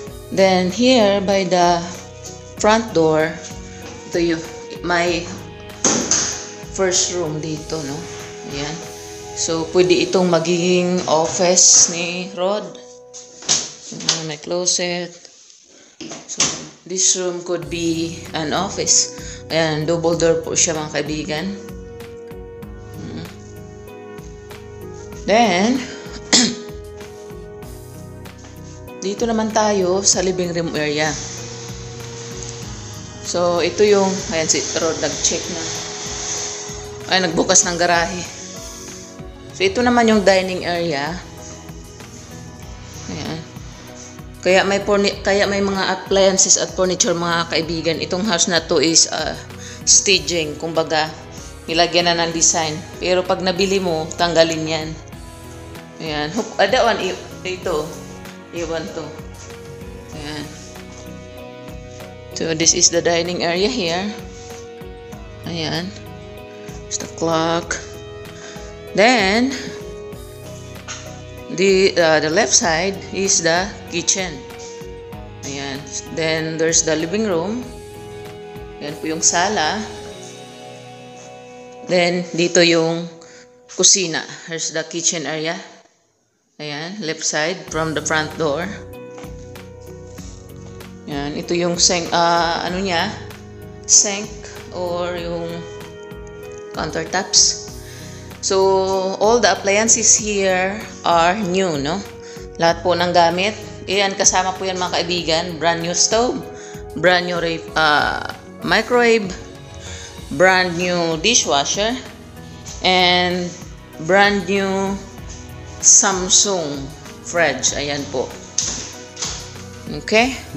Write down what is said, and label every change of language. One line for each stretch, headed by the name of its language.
English: Then, here by the front door,
Filipino: ito yung
English: my first room
Filipino: dito,
English: no? Ayan.
Filipino: So, pwede itong magiging office ni Rod. May closet.
English: So, this room could be an office.
Filipino: Ayan, double door po siya mga kaibigan. Then, dito naman tayo sa living room area. So, ito yung, ayan si Rod nag-check na. Ay, nagbukas ng garahe. So, ito naman yung dining area. Ayan. Kaya may mga appliances at furniture mga kaibigan. Itong house na to is staging. Kumbaga, nilagyan na ng design. Pero pag nabili mo, tanggalin yan. Ayan. Adawan, ito. Iwan to. Ayan.
English: So, this is the dining area here. Ayan. It's the clock. Then the left side is the kitchen. Ayan. Then there's the living room.
Filipino: Ayan po yung sala.
English: Then
Filipino: dito yung kusina.
English: Here's the kitchen area. Ayan, left side from the front door.
Filipino: Ayan, ito yung sink, ano niya? Sink or yung countertops.
English: So, all the appliances here are new, no?
Filipino: Lahat po ng gamit. Ayan, kasama po yan mga kaibigan.
English: Brand new stove, brand new microwave, brand new dishwasher, and brand new Samsung fridge. Ayan po. Okay?